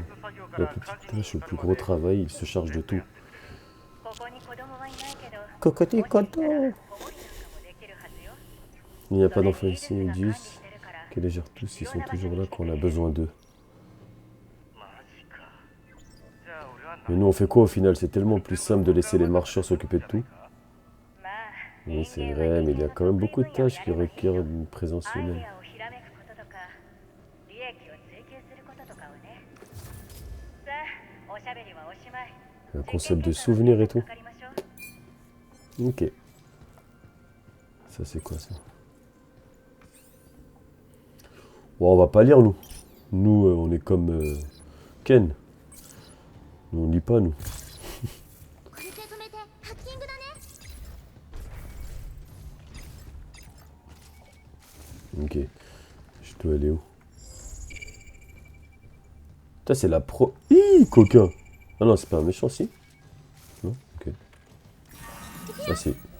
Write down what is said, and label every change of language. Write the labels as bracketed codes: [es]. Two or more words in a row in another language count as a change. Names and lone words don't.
[fr] La plus petite tâche au plus gros travail, ils se chargent de tout. [ja] ここに子供はいないけど、 Cocoté coton. 子守なんかもできるはずよ。 [fr] Il n'y a pas d'enfants ici, ils disent qu'ils les gèrent tous, ils sont toujours là quand on a besoin d'eux. Mais nous on fait quoi au final? C'est tellement plus simple de laisser les marcheurs s'occuper de tout. [ja] まあ、 [fr] Oui c'est vrai, mais il y a quand même beaucoup de tâches qui requièrent une présence [ja] アイデ [fr] humaine. [ja] アをひらめくこととか、利益を追求することとかをね。さあ、おしゃべりはおしまい。 [fr] Un concept de souvenir et tout. [ja] かかりましょう。 [fr] Ok. Ça c'est quoi ça? Bon, on va pas lire nous. Nous on est comme Ken. Nous on lit pas nous. [ja] これで止めてハッキングだね。 [fr] Ok. Je dois aller où? Putain c'est la pro... Hi, coquin. Ah non c'est pas un méchant si? Non? Ok. Ah si.